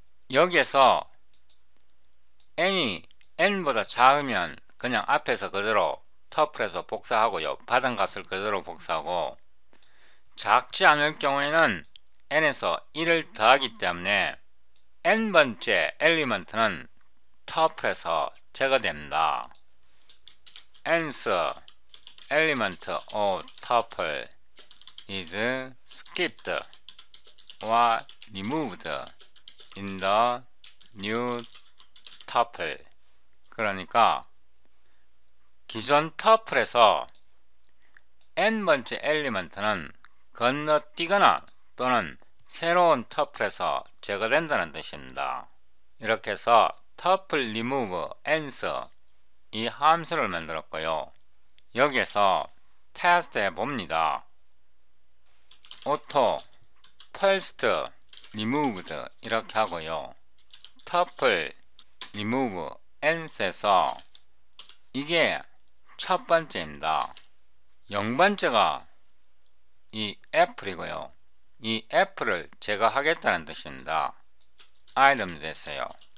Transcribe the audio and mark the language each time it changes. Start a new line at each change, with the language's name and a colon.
Korean: 여기에서 n이 n보다 작으면 그냥 앞에서 그대로 터플에서 복사하고요. 받은 값을 그대로 복사하고 작지 않을 경우에는 n에서 1을 더하기 때문에 n번째 엘리먼트는 터플에서 제거됩니다.
English: nth element of tuple is skipped or removed in the new tuple.
Korean: 그러니까 기존 터플에서 n번째 엘리먼트는 건너뛰거나 또는 새로운 터플에서 제거된다는 뜻입니다. 이렇게 해서 tuple remove nth 이 함수를 만들었고요. 여기에서 테스트 해봅니다. auto first removed 이렇게 하고요. tuple remove nth에서 이게 첫 번째입니다. 0번째가 이 애플이고요. 이 애플을 제거하겠다는 뜻입니다. items에서요.